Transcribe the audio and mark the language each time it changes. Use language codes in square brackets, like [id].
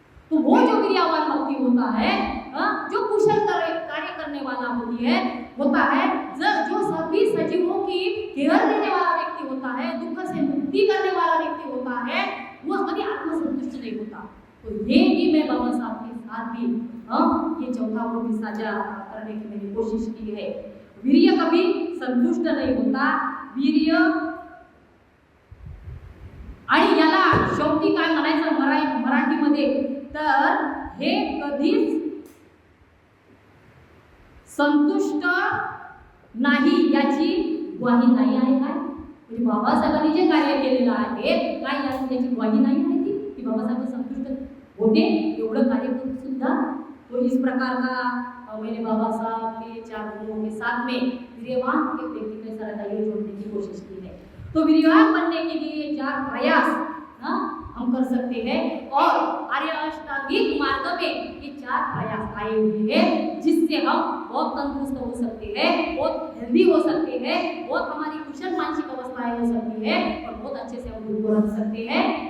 [hi] तो वो जो वीर्यवान भक्ति होता है, जो कुशल कार्य करने वाला होता है, जो सभी सजीवों की केयर लेने वाला व्यक्ति होता है, दुख से मुक्ति करने वाला व्यक्ति होता है, वो कभी आत्मसंतुष्ट नहीं होता। तो ये भी मैं बाबा साहब के साथ भी ये चौथा वो भी साझा करने की मैंने कोशिश की है। वीर्य कभी संतुष्ट नहीं होता, [mr] वीर्य, आणि याला शेवटी काय म्हणायचं मराठीमध्ये, तर हे कधीच संतुष्ट नाही याची ग्वाही नाही आहे। काय म्हणजे बाबासाहेबांनी जे कार्य केलेलं आहे, काय याची ग्वाही नाही आहे की बाबासाहेब संतुष्ट होते एवढं कार्य करून सुद्धा। [hi] तो इस प्रकार का मैंने बाबा साहब के 4 गुणों के साथ में वीर्यवान के व्यक्ति के साथ आगे जोड़ने की कोशिश की है। तो वीर्यवान बनने के लिए 4 प्रयास हम कर सकते हैं, और आर्य अष्टांगिक मार्ग में ये 4 प्रयास आए हुए हैं, जिससे हम बहुत तंदुरुस्त हो सकते हैं, बहुत हेल्दी हो सकते हैं, बहुत हमारी कुशल मानसिक अवस्थाएं हो सकती है, और बहुत अच्छे से हम खुद को रख सकते हैं।